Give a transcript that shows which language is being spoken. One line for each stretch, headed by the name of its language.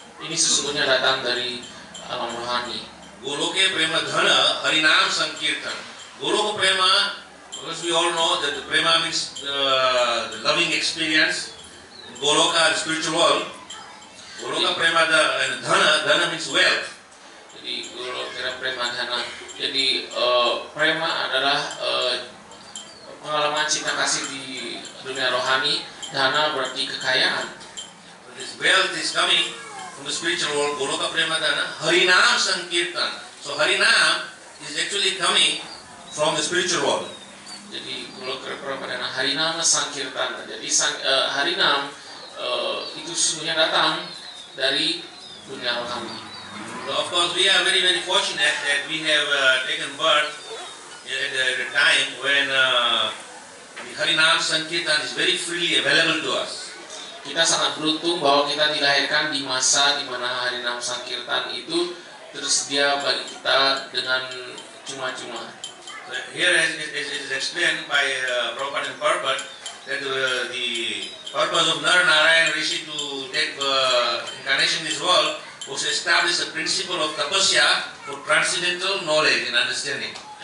Indonesian: Ini sesungguhnya datang dari alam rohani.
Sanskrit: Goloke Prema Dhana Harinam Sankirtan.
English: Goloka Prema, because we all know that the Prema means the loving experience. Goloka, the spiritual world. Goloka Prema Dhana means wealth.
Indonesian: Jadi Goloka Prema Dhana. Jadi prema adalah pengalaman cinta kasih di dunia rohani. Dhana berarti kekayaan.
English: This wealth is coming from the spiritual world. Goloka Prema Dhana Harinam Sankirtan. So Harinam is actually coming from the spiritual world.
Indonesian: Jadi Goloka Prema Dhana Harinam Sankirtan. Jadi Harinam itu sesungguhnya datang dari dunia rohani.
English: So of course we are very very fortunate that we have taken birth at a time when the Harinam Sankirtan is very freely available to us.
Indonesian: Kita sangat beruntung bahwa kita dilahirkan di masa di mana Harinam Sankirtan itu tersedia bagi kita dengan cuma-cuma.
English: So here it is explained by Prabhupada and Prabhupada that the purpose of Nara Narayan Rishi to take incarnation in this world was to establish the principle of tapasya for transcendental knowledge and understanding.